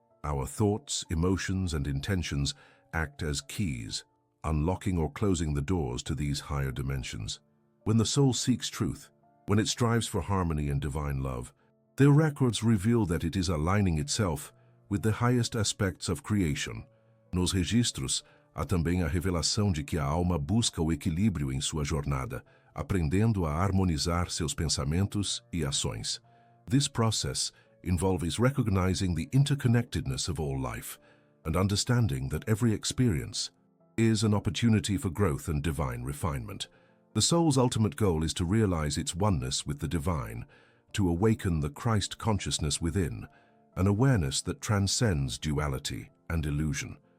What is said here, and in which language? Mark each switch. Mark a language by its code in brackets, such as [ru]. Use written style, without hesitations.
[en] Our thoughts, emotions, and intentions act as keys, unlocking or closing the doors to these higher dimensions. When the soul seeks truth, when it strives for harmony and divine love, the records reveal that it is aligning itself with the highest aspects of creation. [pt] Nos registros, há também a revelação de que a alma busca o equilíbrio em sua jornada, aprendendo a harmonizar seus pensamentos e ações. [en] This process involves recognizing the interconnectedness of all life and understanding that every experience is an opportunity for growth and divine refinement. The soul's ultimate goal is to realize its oneness with the divine, to awaken the Christ consciousness within, an awareness that transcends duality and illusion.